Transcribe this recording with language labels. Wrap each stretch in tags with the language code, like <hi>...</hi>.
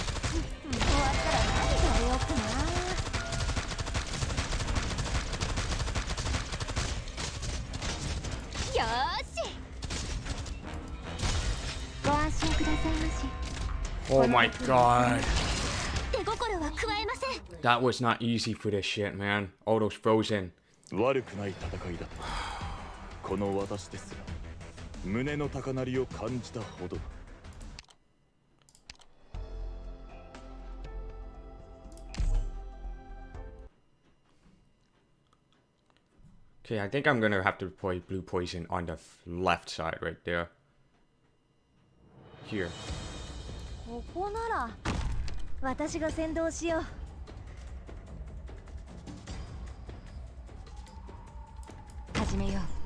<ja>終わったら何食べようかな。よーし、ご安心くださいまし。</ja> <en>Oh my god.</en> <ja>手心は加えません。</ja> <en>That was not easy for this shit, man. All those frozen.</en> <ja>悪くない戦いだった。この私ですら胸の高鳴りを感じたほど。</ja> <en>Okay, I think I'm gonna have to play blue poison on the left side right there. Here.</en> <ja>ここなら私が先導しよう。始めよう。</ja>